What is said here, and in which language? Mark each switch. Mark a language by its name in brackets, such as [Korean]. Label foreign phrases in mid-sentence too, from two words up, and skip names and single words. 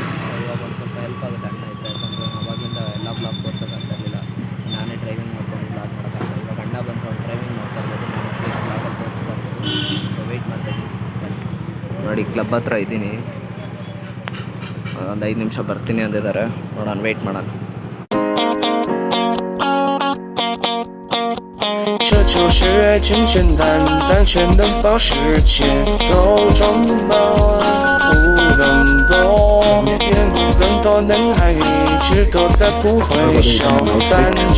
[Kannada] ಇವಾಗ ಒಂದು ಸ್ವಲ್ಪ ಹೆಲ್ಪ್ ಆಗುತ್ತೆ ಅಣ್ಣ ಇದ್ದರೆ, ಯಾಕಂದರೆ ಅವಾಗಿಂದ ಎಲ್ಲ ಬ್ಲಾಗ್ ತೋರ್ಸೋಕ್ಕಾಗ್ತಾ ಇರಲಿಲ್ಲ. ನಾನೇ ಡ್ರೈವಿಂಗ್ ಮಾಡ್ಕೊಂಡು ಬ್ಲಾಗ್ ಮಾಡೋಕ್ಕಾಗಲ್ಲ. ಇವಾಗ ಅಣ್ಣ ಬಂದು ಅವ್ನು ಡ್ರೈವಿಂಗ್ ಮಾಡ್ತಾ ಇರ್ಬೋದು, ನಾನು ಬ್ಲಾಗಲ್ಲಿ ತೋರಿಸ್ತಾ ಇರ್ಬೋದು. ಸೊ ವೆಯ್ಟ್ ಮಾಡ್ತಾ ಇದ್ದೀನಿ. ನೋಡಿ ಕ್ಲಬ್ ಹತ್ರ ಇದ್ದೀನಿ, ಒಂದು 5 ನಿಮಿಷ ಬರ್ತೀನಿ ಅಂದಿದ್ದಾರೆ. ನೋಡೋಣ, ವೆಯ್ಟ್ ಮಾಡೋಣ. [Chinese] 这就是爱简简单单，却能把世界都装满。无论多远，无论多难，还一直都在不会消散着。